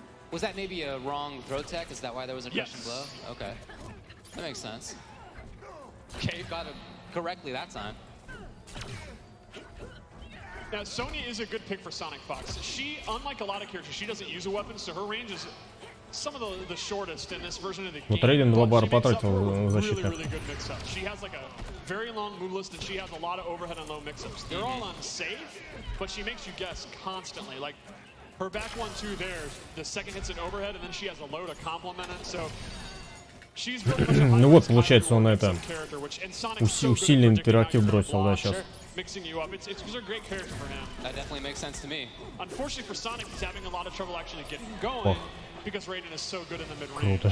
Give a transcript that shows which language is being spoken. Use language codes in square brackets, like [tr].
[en] Was that maybe a wrong throw tech? Is that why there was a crushing blow? Okay, that makes sense. Okay, got it correctly that time. Now, Sonya is a good pick for Sonic Fox. She, unlike a lot of characters, she doesn't use a weapon, so her range is some of the shortest in this version of the game. [ru] Вот Рейден 2 бара потратил защитных. [en] Really good mix-up. She has like a very long move list, and she has a lot of overhead and low mix-ups. They're all unsafe, but she makes you guess constantly. Like her back 1-2 there, the second hits an overhead, and then she has a low to complement it. So she's really much a [ru] ну вот, получается, он это усиленный интерактив бросил, да, сейчас. [en] Mixing you up. It's a great character for him. That definitely makes sense to me. Unfortunately for Sonic, he's having a lot of trouble actually getting going because Raiden is so good in the mid-range.